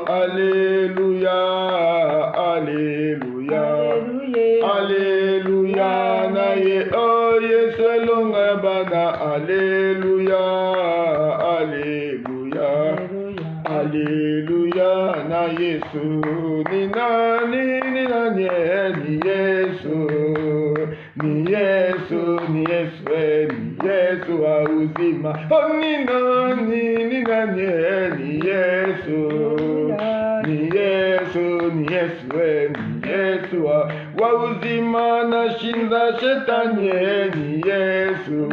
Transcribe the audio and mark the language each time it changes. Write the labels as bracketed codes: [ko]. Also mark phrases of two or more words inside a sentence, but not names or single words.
[ln] Alléluia, Alléluia, Alléluia na ye oh Yesu longa bana, Alléluia. Alléluia, Alléluia na Yesu. [sw] Ni nani, ni nani, ni Yesu. Ni Yesu, ni Yesu, ni Yesu wa uzima. Oh ni nani, ni nani, ni Yesu. Ni Yesu, ni Yesu, ni Yesu wa uzima na shinda shetani, ni Yesu.